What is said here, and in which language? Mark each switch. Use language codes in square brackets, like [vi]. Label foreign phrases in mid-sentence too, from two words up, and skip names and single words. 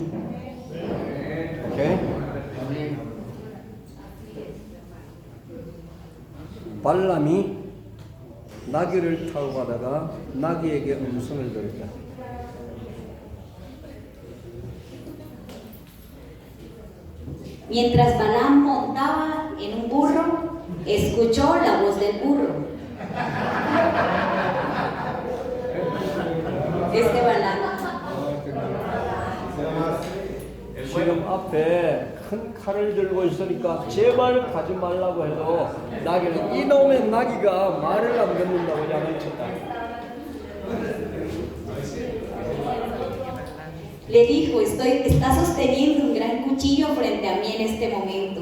[ko] 오케이? 발람이 나귀를 타고 가다가 나귀에게 음성을 들었다. [es] Mientras Balaam montaba en un burro, escuchó la voz del burro. Este Balaam. [ko] 지금 앞에 큰 칼을 들고 있으니까 제발 가지 말라고 해도 나귀는 이놈의 나귀가 말을 안 듣는다고 야단쳤다. [es] Le dijo, está sosteniendo un gran cuchillo frente a mí en este momento.